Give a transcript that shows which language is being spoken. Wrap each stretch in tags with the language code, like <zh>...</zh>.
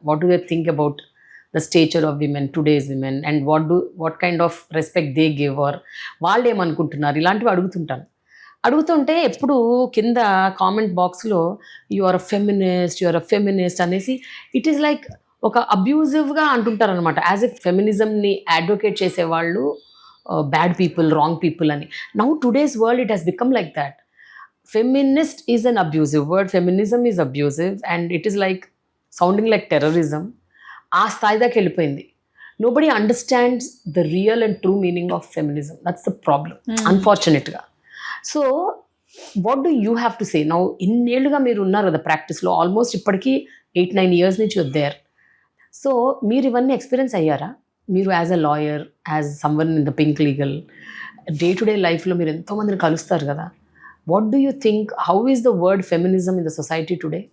<en>what do they think about the stature of women, today's women, and what kind of respect they give, or</en> <te>వాళ్ళు ఏమనుకుంటున్నారు, ఇలాంటివి అడుగుతుంటాను. అడుగుతుంటే ఎప్పుడు కింద comment బాక్స్లో</te> <en>you are a feminist</en> <te>అనేసి</te> <en>it is like</en> <te>ఒక అబ్యూజివ్గా అంటుంటారు అనమాట. యాజ్ ఎ ఫెమినిజంని అడ్వకేట్ చేసేవాళ్ళు</te> <en>bad people, wrong people</en> <te>అని.</te> <en>Now today's world it has become like that. Feminist is an abusive word, feminism is abusive, and it is like sounding like terrorism.</en> <te>ఆ స్థాయి దాకా వెళ్ళిపోయింది.</te> <en>Nobody understands the real and true meaning of feminism. That's the problem, unfortunately. So what do you have to say now?</en> <te>ఇన్నేళ్ళుగా మీరు ఉన్నారు కదా ప్రాక్టీస్లో, almost ఇప్పటికీ 8-9 years నుంచి</te> <en>you're there.</en> <te>So మీరు ఇవన్నీ ఎక్స్పీరియన్స్ అయ్యారా? మీరు</te> <en>as a lawyer, as someone in the pink legal,</en> <te>day to day లైఫ్లో మీరు ఎంతోమందిని కలుస్తారు కదా.</te> <en>What do you think, how is the word feminism in the society today?</en>